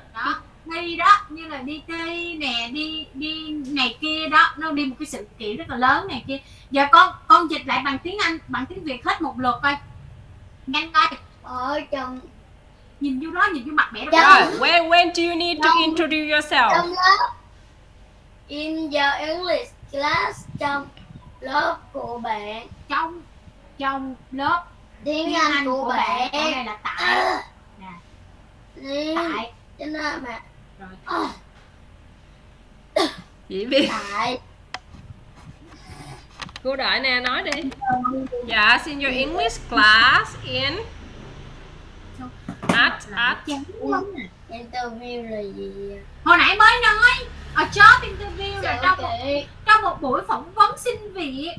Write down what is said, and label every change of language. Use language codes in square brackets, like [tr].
[vi] Đó, thi đó như là đi thi nè, đi này kia đó, nó đi một cái sự kiện rất là lớn này kia. Giờ con dịch lại bằng tiếng Anh, bằng tiếng Việt hết một lượt coi. Nhanh coi. Ở trong nhìn vô đó, nhìn vô mặt mẹ đó. [en] When do you need to introduce yourself? [vi] Trong lớp. [en] In your English class. [vi] Trong lớp của bạn. Trong lớp tiếng Anh của bạn. Cái này là tại. Tại. Cho nên mà. Rồi. Chị biết. Tại. Cô đợi nè, nói đi. [en] Dạ, in your English class in at [vi] interview là gì? Hồi nãy mới nói [en] a job interview [vi] là trong một buổi phỏng vấn xin việc.